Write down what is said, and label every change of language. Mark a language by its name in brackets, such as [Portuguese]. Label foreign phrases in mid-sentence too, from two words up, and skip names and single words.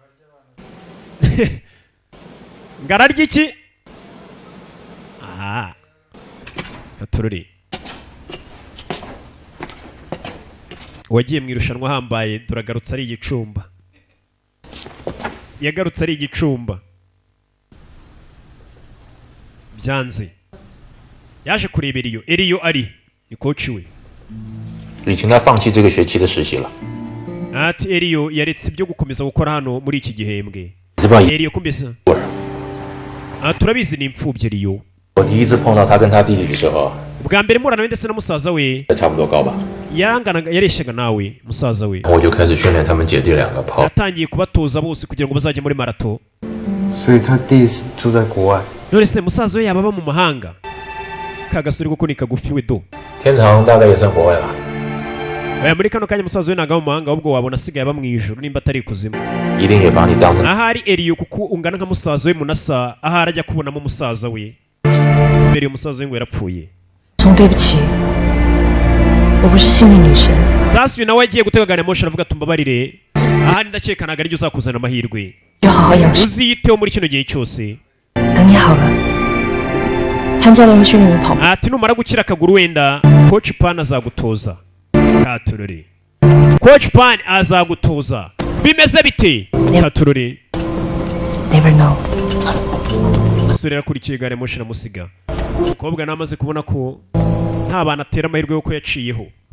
[Kinyarwanda] ngararya iki aha gaturure wagiye mu irushanwa hambaye turagarutse ari igicumba yagarutse ari igicumba byanze yaje kurebera Eliyo ari ni coach we [Chinese] 李晴他放弃这个学期的实习了。 [Kinyarwanda] ati Eliyo yaretse ibyo gukomeza gukora hano muri iki gihembwe Eliyo kumbesa turabizi ni imfubyi Eliyo [Chinese] 我第一次碰到他跟他弟弟的时候， [Kinyarwanda] bwa mbere murana ndetse na musaza we [Chinese] 差不多高吧。 [Kinyarwanda] yaranganaga yareshyaga nawe musaza we [Chinese] 我就开始训练他们姐弟两个跑。 [Kinyarwanda] yatangiye kubatoza bose kugira ngo bazajye muri marato [Chinese] 所以他弟是住在国外。 [Kinyarwanda] none se musaza we yaba aba mu mahanga kagasuri kuko ni kagufi we do [Chinese] 天堂大概也算国外吧。 [Kinyarwanda] oya muri kano kanya musaza we ntago aba mu mahanga ahubwo wabona asigaye aba mu ijuru nimba atari ikuzimu [Chinese] 一定也把你当成。 [Kinyarwanda] ahari Eliyo kuko ungana nka musaza we munasa ahari ajya kubonamo musaza we mbere umusaza we ngo yarapfuye [Chinese] 总对不起，我不是幸运女神。 [Kinyarwanda] sasa uyu nawe agiye gutega gari ya moshi aravuga tumbabarire ahari ndakeka ntabwo arijya uzakuzana amahirwe [Chinese] 就好好养伤， [Kinyarwanda] uziyiteho muri kino gihe cyose [Chinese] 等你好了，潘教练会训练你跑步。 [Kinyarwanda] ati numara gukira akaguru wenda coach pan azagutoza katurore coach pan azagutoza bimeze bite katurore [English] Never know。 [Kinyarwanda] umusore yakurikiye gari ya moshi aramusiga umukobwa nawe amaze kubona ko nta bantu atera amahirwe yuko yaciyeho